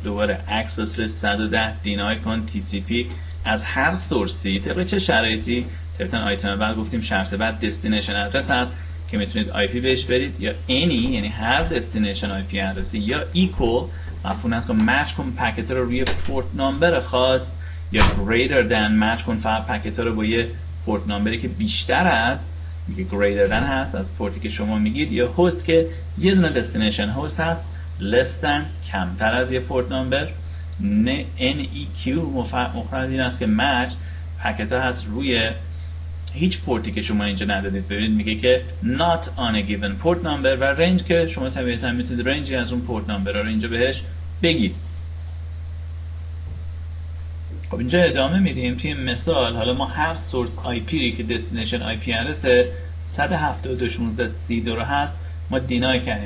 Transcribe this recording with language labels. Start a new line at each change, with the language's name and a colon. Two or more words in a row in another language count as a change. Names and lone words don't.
Persian: دوباره
English: access list 110 deny
Persian: کن TCP از هر سورسی طبق چه شرایطی. طبعا آیتم بعد گفتیم شرط بعد
English: destination address
Persian: هست که میتونید IP بهش برید یا any یعنی هر
English: destination IP address
Persian: یا equal مفهوم هست که match کن پکت رو روی
English: port number
Persian: خاص یا
English: greater than
Persian: match کن فقط پکت رو با یه
English: port number
Persian: که بیشتر از میگه
English: greater than
Persian: هست از پورتی که شما میگید یا host که یه دونه
English: destination host
Persian: هست
English: less than
Persian: کمتر از یه
English: port number.
Persian: NEQ مفرد این است که match پکت ها هست روی هیچ پورتی که شما اینجا ندادید. ببینید میگه که
English: not on a given port number
Persian: و رنج که شما طبیعتا میتونید رنجی از اون
English: port number
Persian: رو اینجا بهش بگید. خب اینجا ادامه میدیم توی مثال. حالا ما هر
English: source IP
Persian: که
English: destination IP address
Persian: 172.16.32 رو هست ما دینای کردیم.